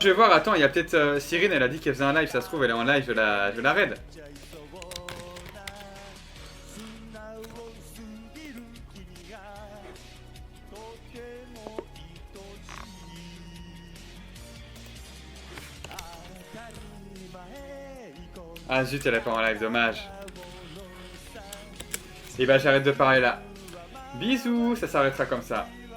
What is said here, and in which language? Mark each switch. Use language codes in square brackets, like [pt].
[fr] Je vais voir, attends, il y a peut-être Cyrine, elle a dit qu'elle faisait un live, ça se trouve elle est en live, je la raid. [ja] ちゃいそうな素直すぎる君がとても愛しい当たり前行こう [fr] Ah zut, elle est pas en live, dommage. Et bah j'arrête de parler là. Bisous, ça s'arrêtera comme ça.